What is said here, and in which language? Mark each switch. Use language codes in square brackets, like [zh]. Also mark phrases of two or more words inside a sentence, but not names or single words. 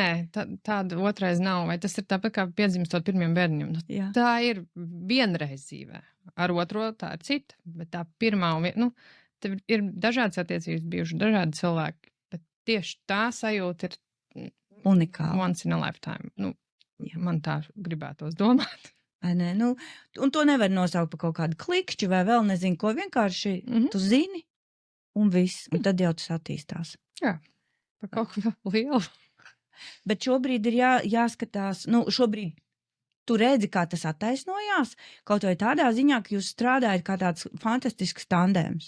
[lv] Nē, tāda otrais nav. Vai tas ir tāpat kā piedzimstot pirmiem bērniem? Tā ir vienreiz dzīvē. Ar otro tā ir cita. Bet tā pirmā, tev ir dažādas attiecības bijuši, dažādi cilvēki. Bet tieši tā sajūta ir unikāla. [en] Once in a lifetime. [lv] Man tā gribētos domāt. Vai ne? Un to nevar nosaukt par kaut kādu klikšķi vai vēl nezinu ko. Vienkārši tu zini. Un viss, un tad jau tas attīstās. Jā, par kaut ko lielu. Bet šobrīd ir jāskatās, šobrīd tu redzi, kā tas attaisnojās, kaut vai tādā ziņā, ka jūs strādājat kā tāds fantastisks tandēms.